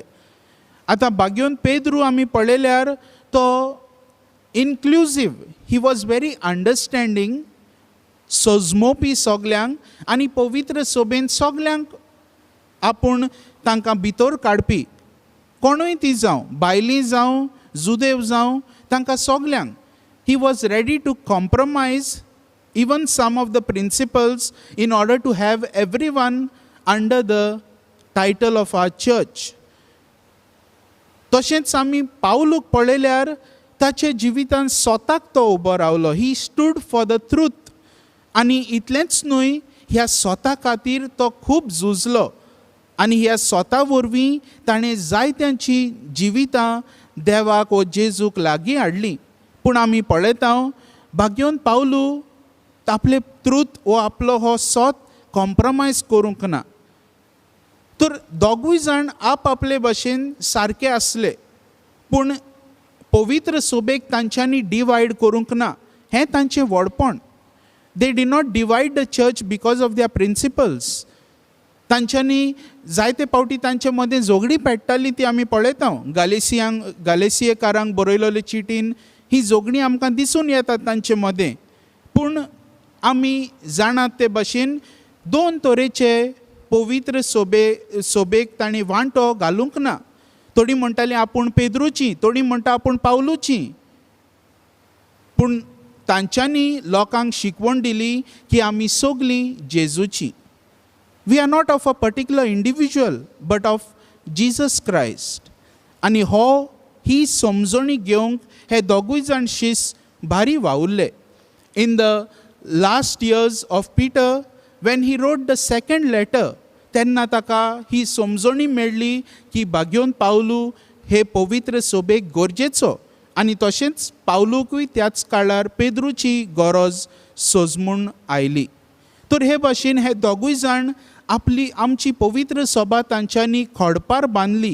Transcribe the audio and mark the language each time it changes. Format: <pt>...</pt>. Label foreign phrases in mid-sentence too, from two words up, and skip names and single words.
<kok>आतां बागेवन पेद्रू आमी पळयल्यार तो इन्क्लुजीव,</kok> <en>he was very understanding,</en> <kok>सोजमोवपी सगल्यांक आनी पवित्र सभेन सगल्यांक आपूण तांकां भितर काडपी. कोणूय ती जावं, बायली जावं, जुदेव जावं, तांकां सगल्यांक</kok> <en>he was ready to compromise even some of the principles in order to have everyone under the title of our church.</en> <kok>तशेंच आमी पावलूक पळयल्यार ताचे जिवितान स्वताक तो उबो रावलो.</kok> <en>He stood for the truth.</en> <kok>आनी इतलेंच न्हय, ह्या स्वता खातीर तो खूब झुजलो आनी ह्या स्वता वरवीं ताणें जायत्यांची जिवितां देवाक व जेजूक लागीं हाडलीं. पूण आमी पळयता भाग्योन पावलू आपले ट्रूथ वो आपलो हो सोत कॉम्प्रमायज करूंक ना. तर दोगूय जाण आपले भाशेन सारके आसले, पूण पवित्र सभेक तांच्यांनी डिवायड करूंक ना. हें तांचें व्हडपण.</kok> <en>They did not divide the church because of their principles.</en> <kok>तांच्यांनी जायते फावटी तांचे मदें झगडीं पेट्टालीं ती आमी पळयता. गालेसियेकारांक बरयलेले चिटीन ही झगडीं आमकां दिसून येतात तांचे मदें. पूण आमी जाणात ते भाशेन दोन तरेचे पवित्र सोबेक तांणी वांटो घालूंक ना. थोडीं म्हणटालीं आपूण पेद्रूची, थोडीं म्हणटा आपूण पावलूची. पूण तांच्यांनी लोकांक शिकवण दिली की आमी सगलीं जेजूची.</kok> <en>We are not of a particular individual but of Jesus Christ.</en> <kok>आनी ही समजणी घेवंक हे दोगूय जाण शिस भारी वावुरले.</kok> <en>In the last years of Peter, when he wrote the second letter,</en> <kok>तेन्ना ताका ही समजणी मेळ्ळी की बागेवन पावलू हे पवित्र सभेक गरजेचो. आनी तशेंच पावलूकूय त्याच काळार पेद्रूची गरज सोजमून आयली. तर हे भाशेन हे दोगूय जाण आमची पवित्र सभा तांच्यांनी खोडपार बांदली.</kok>